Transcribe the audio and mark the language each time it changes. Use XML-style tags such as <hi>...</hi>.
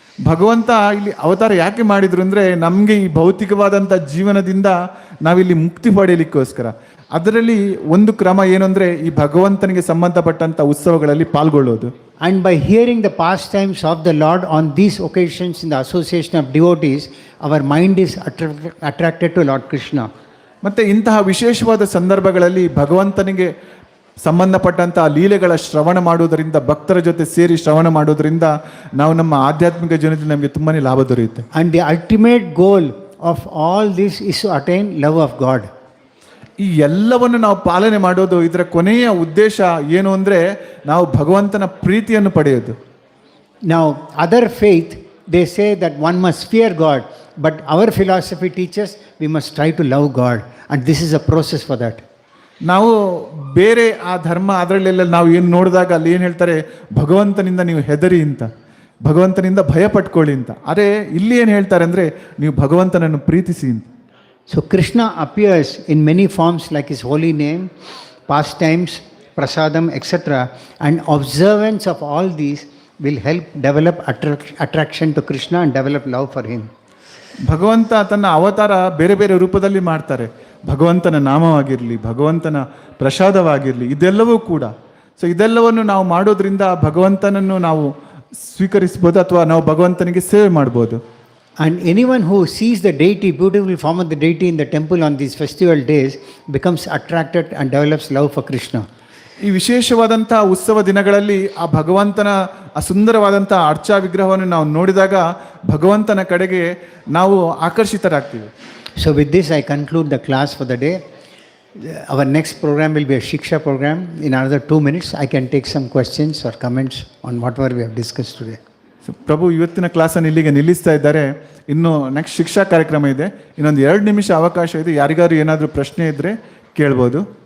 <kn>ಭಗವಂತ ಇಲ್ಲಿ ಅವತಾರ ಯಾಕೆ ಮಾಡಿದ್ರು ಅಂದರೆ, ನಮಗೆ ಈ ಭೌತಿಕವಾದಂಥ ಜೀವನದಿಂದ ನಾವಿಲ್ಲಿ ಮುಕ್ತಿ ಪಡೆಯಲಿಕ್ಕೋಸ್ಕರ. ಅದರಲ್ಲಿ ಒಂದು ಕ್ರಮ ಏನು ಅಂದರೆ, ಈ ಭಗವಂತನಿಗೆ ಸಂಬಂಧಪಟ್ಟಂಥ ಉತ್ಸವಗಳಲ್ಲಿ ಪಾಲ್ಗೊಳ್ಳೋದು.</kn> <en>And by hearing the pastimes of the Lord on these occasions in the association of devotees, our mind is attracted to Lord Krishna.</en> <kn>ಮತ್ತು ಇಂತಹ ವಿಶೇಷವಾದ ಸಂದರ್ಭಗಳಲ್ಲಿ ಭಗವಂತನಿಗೆ ಸಂಬಂಧಪಟ್ಟಂಥ ಲೀಲೆಗಳ ಶ್ರವಣ ಮಾಡುವುದರಿಂದ, ಭಕ್ತರ ಜೊತೆ ಸೇರಿ ಶ್ರವಣ ಮಾಡುವುದರಿಂದ ನಾವು ನಮ್ಮ ಆಧ್ಯಾತ್ಮಿಕ ಜೀವನದಲ್ಲಿ ನಮಗೆ ತುಂಬಾ ಲಾಭ ದೊರೆಯುತ್ತೆ.</kn> <en>And the ultimate goal of all this is to attain love of God.</en> <kn>ಈ ಎಲ್ಲವನ್ನು ನಾವು ಪಾಲನೆ ಮಾಡೋದು, ಇದರ ಕೊನೆಯ ಉದ್ದೇಶ ಏನು ಅಂದರೆ, ನಾವು ಭಗವಂತನ ಪ್ರೀತಿಯನ್ನು ಪಡೆಯೋದು.</kn> <en>Now, other faith, they say that one must fear God, but our philosophy teaches we must try to love God, and this is a process for that.</en> <kn>ನಾವು ಬೇರೆ ಆ ಧರ್ಮ ಅದರಲ್ಲೆಲ್ಲ ನಾವು ಏನು ನೋಡಿದಾಗ ಅಲ್ಲಿ ಏನು ಹೇಳ್ತಾರೆ, ಭಗವಂತನಿಂದ ನೀವು ಹೆದರಿ ಅಂತ, ಭಗವಂತನಿಂದ ಭಯ ಪಟ್ಕೊಳ್ಳಿ ಅಂತ. ಅದೇ ಇಲ್ಲಿ ಏನು ಹೇಳ್ತಾರೆ ಅಂದರೆ, ನೀವು ಭಗವಂತನನ್ನು ಪ್ರೀತಿಸಿ ಅಂತ.</kn> <en>So Krishna appears in many forms like his holy name, pastimes, prasadam, etc. And observance of all these will help develop attraction to Krishna and develop love for him.</en> <kn>ಭಗವಂತ ತನ್ನ ಅವತಾರ ಬೇರೆ ಬೇರೆ ರೂಪದಲ್ಲಿ ಮಾಡ್ತಾರೆ. ಭಗವಂತನ ನಾಮವಾಗಿರಲಿ, ಭಗವಂತನ ಪ್ರಸಾದವಾಗಿರಲಿ, ಇದೆಲ್ಲವೂ ಕೂಡ. ಸೊ ಇದೆಲ್ಲವನ್ನು ನಾವು ಮಾಡೋದ್ರಿಂದ ಭಗವಂತನನ್ನು ನಾವು ಸ್ವೀಕರಿಸ್ಬೋದು ಅಥವಾ ನಾವು ಭಗವಂತನಿಗೆ ಸೇವೆ ಮಾಡ್ಬೋದು.</kn> <en>And anyone who sees the deity, beautiful form of the deity in the temple on these festival days becomes attracted and develops love for Krishna.</en> <kn>ಈ ವಿಶೇಷವಾದಂಥ ಉತ್ಸವ ದಿನಗಳಲ್ಲಿ ಆ ಭಗವಂತನ ಆ ಸುಂದರವಾದಂಥ ಅರ್ಚಾ ವಿಗ್ರಹವನ್ನು ನಾವು ನೋಡಿದಾಗ ಭಗವಂತನ ಕಡೆಗೆ ನಾವು ಆಕರ್ಷಿತರಾಗ್ತೀವಿ.</kn> <en>So with this I conclude the class for the day. Our next program will be a Shiksha program. In another 2 minutes I can take some questions or comments on whatever we have discussed today.</en> <kn>So ಪ್ರಭು ಇವತ್ತಿನ ಕ್ಲಾಸನ್ನು ಇಲ್ಲಿಗೆ ನಿಲ್ಲಿಸ್ತಾ ಇದ್ದಾರೆ. ಇನ್ನು next ಶಿಕ್ಷಾ ಕಾರ್ಯಕ್ರಮ ಇದೆ. ಇನ್ನೊಂದು 2 ನಿಮಿಷ ಅವಕಾಶ ಇದೆ. ಯಾರಿಗಾದ್ರು ಏನಾದರೂ ಪ್ರಶ್ನೆ ಇದ್ದರೆ ಕೇಳ್ಬೋದು.</kn>